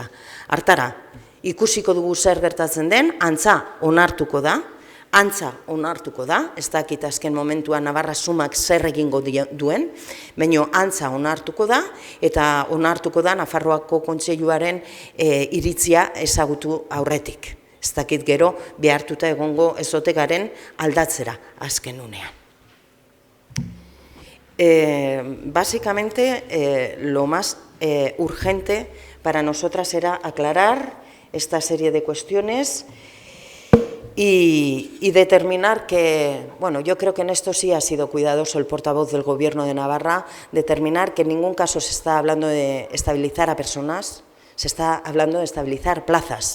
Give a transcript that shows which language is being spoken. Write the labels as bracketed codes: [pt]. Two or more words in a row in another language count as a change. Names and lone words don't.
[eu] Hartara, ikusiko dugu zer gertatzen den, antza onartuko da, ez dakit azken momentuan Navarra sumak zer egingo duen, baina antza onartuko da, eta onartuko da Nafarroako Kontseiluaren iritzia ezagutu aurretik. Ez dakit gero behartuta egongo ezote garen aldatzera azken unean. [es] Básicamente, lo más urgente para nosotras era aclarar esta serie de cuestiones y determinar que, bueno, yo creo que en esto sí ha sido cuidadoso el portavoz del Gobierno de Navarra, determinar que en ningún caso se está hablando de estabilizar a personas, se está hablando de estabilizar plazas.